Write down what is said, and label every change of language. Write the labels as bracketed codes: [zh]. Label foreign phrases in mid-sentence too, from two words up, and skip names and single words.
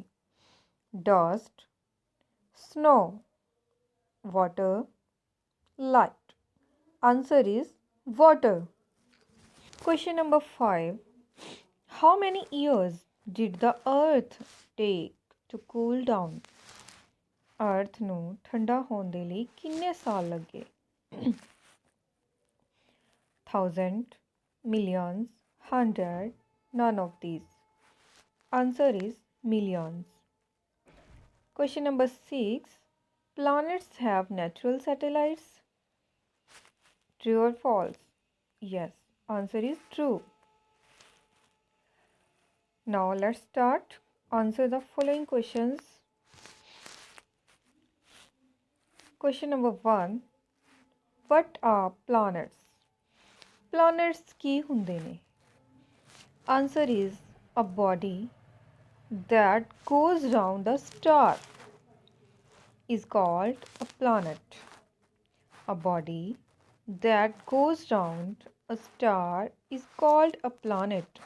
[en] Dust, snow, water, light. Answer is water. Question number 5. How many years did the earth take to cool down? [pa] अर्थ ਨੂੰ ਠੰਡਾ ਹੋਣ ਦੇ ਲਈ ਕਿੰਨੇ ਸਾਲ ਲੱਗੇ? [en] 1000, millions, 100, none of these. Answer is millions. Question number 6. Planets have natural satellites. True or false? Yes, answer is true. Now let's start. Answer the following questions. Question number 1. What are planets? Planets [pa] ਕੀ ਹੁੰਦੇ ਨੇ? [en] Answer is a body that goes round a star is called a planet. A body that goes round a star is called a planet.